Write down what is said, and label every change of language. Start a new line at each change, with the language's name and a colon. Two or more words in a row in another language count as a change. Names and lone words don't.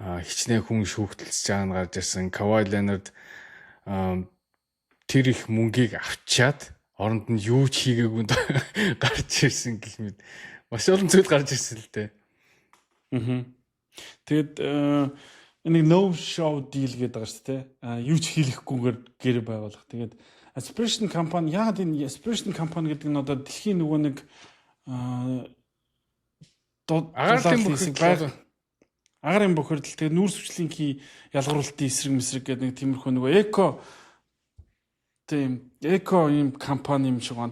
Mongolian: хичнээн хүн шүүхтэлж байгаа нь гарч ирсэн. Kawhi Leonard тэр их мөнгийг авчиад оронд нь юу ч хийгээгүй гарч ирсэн гэх мэт маш олон зүйл гарч ирсэн л дээ. Тэгээд энийг
English: no show deal
Mongolian: гэдэг байгаа шүү дээ. Юу ч хийлэхгүйгээр гэр байгуулах. Тэгээд Aspiration компани яг энэ Aspiration компани гэдэг нь одоо дэлхийн нөгөө нэг агарын бохирдол тэгээд нүүрс хүчлийнхий ялгаруулалтын эсрэг мэсрэг гэдэг нэг тиймэрхүү нөгөө эко юм компани юм шиг байна.